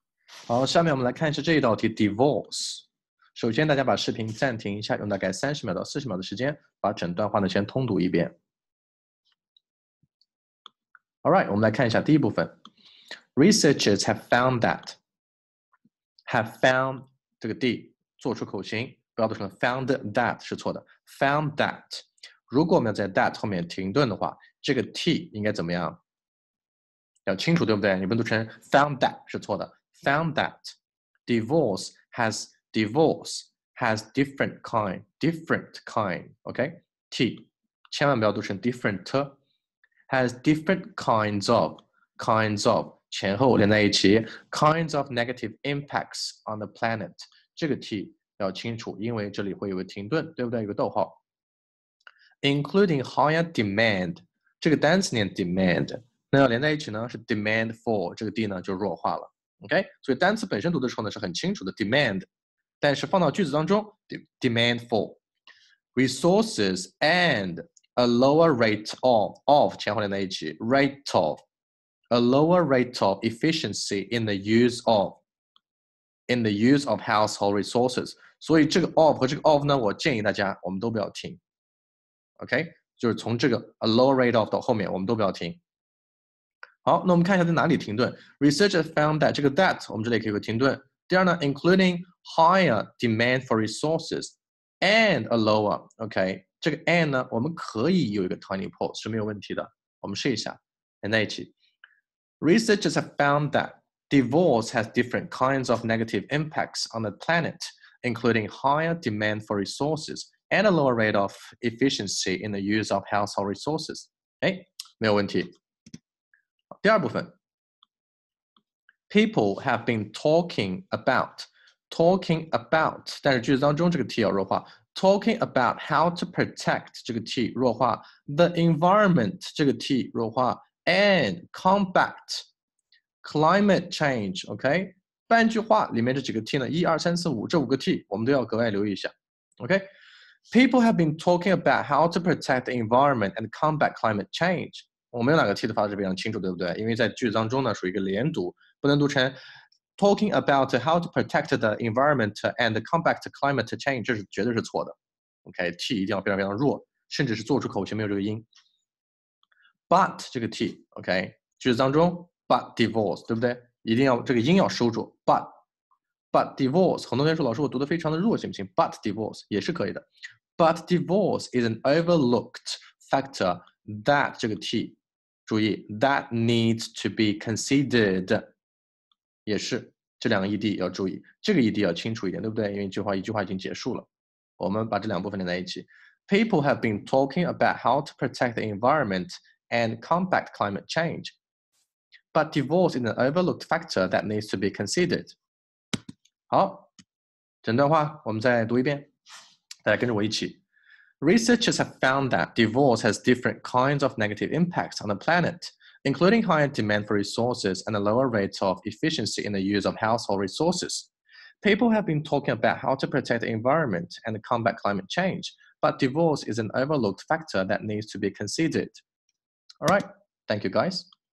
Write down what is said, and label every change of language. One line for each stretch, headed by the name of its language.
Chinese: 好，下面我们来看一下这一道题
English: Divorce。
Chinese: 首先，大家把视频暂停一下，用大概30秒到40秒的时间，把整段话呢先通读一遍。
English: Alright，
Chinese: 我们来看一下第一部分。
English: Researchers have found that
Chinese: 这个 d 做出口型，不要读成
English: found that
Chinese: 是错的。
English: Found that，
Chinese: 如果我们要在 that 后面停顿的话，这个 t 应该怎么样？要清楚，对不对？你不能读成
English: found that
Chinese: 是错的。
English: Found that divorce has different kind， t
Chinese: 千万不要读成
English: different， has different kinds of
Chinese: 前后连在一起
English: kinds of negative impacts on the planet，
Chinese: 这个 t 要清楚，因为这里会有个停顿，对不对？有个逗号。
English: Including higher demand，
Chinese: 这个单词念 demand， 那要连在一起呢是
English: demand for，
Chinese: 这个 d 呢就弱化了。 OK， 所以单词本身读的时候呢是很清楚的 demand， 但是放到句子当中
English: demand for resources and a lower rate of 前后连在一起 rate of a lower rate of efficiency in the use of household resources，
Chinese: 所以这个 of 和这个 of 呢，我建议大家我们都不要停。 OK， 就是从这个
English: a lower rate of
Chinese: 到后面我们都不要停。好，那我们看一下在哪里停顿。
English: Researchers found that
Chinese: 这个 that 我们这里可以有个停顿。第二呢 ，
English: including higher demand for resources and a lower，
Chinese: OK， 这个 and 呢，我们可以有一个
English: tiny pause
Chinese: 是没有问题的。我们试一下，连在一起。
English: Researchers have found that divorce has different kinds of negative impacts on the planet, including higher demand for resources and a lower rate of efficiency in the use of household resources。
Chinese: 哎，没有问题。第二部分 ，
English: People have been talking about，
Chinese: 但是句子当中这个 t 要弱化 ，
English: talking about how to protect
Chinese: 这个 t 弱化 ，
English: the environment
Chinese: 这个 t 弱化 ，
English: and combat climate change。
Chinese: OK， 半句话里面这几个 t 呢，1、2、3、4、5这5个 t 我们都要格外留意一下。
English: OK，People have been talking about how to protect the environment and combat climate change。
Chinese: 我们有哪个 t 的发的是非常清楚，对不对？因为在句子当中呢，属于一个连读，不能读成
English: talking about how to protect the environment and combat climate change，
Chinese: 这是绝对是错的。 OK，t 一定要非常非常弱，甚至是做出口型没有这个音。
English: But
Chinese: 这个 t，OK， 句子当中
English: but divorce，
Chinese: 对不对？一定要这个音要收住。
English: But divorce，
Chinese: 很多同学说老师我读的非常的弱，行不行 ？But divorce 也是可以的。
English: But divorce is an overlooked factor that
Chinese: 这个 t。注意
English: that needs to be considered
Chinese: 也是这两个 ed 要注意，这个 ed 要清楚一点，对不对？因为一句话已经结束了，我们把这两部分连在一起。
English: People have been talking about how to protect the environment and combat climate change, but divorce is an overlooked factor that needs to be considered。
Chinese: 好，整段话我们再读一遍，大家跟着我一起。
English: Researchers have found that divorce has different kinds of negative impacts on the planet, including higher demand for resources and a lower rate of efficiency in the use of household resources. People have been talking about how to protect the environment and combat climate change, but divorce is an overlooked factor that needs to be considered. All right, thank you guys.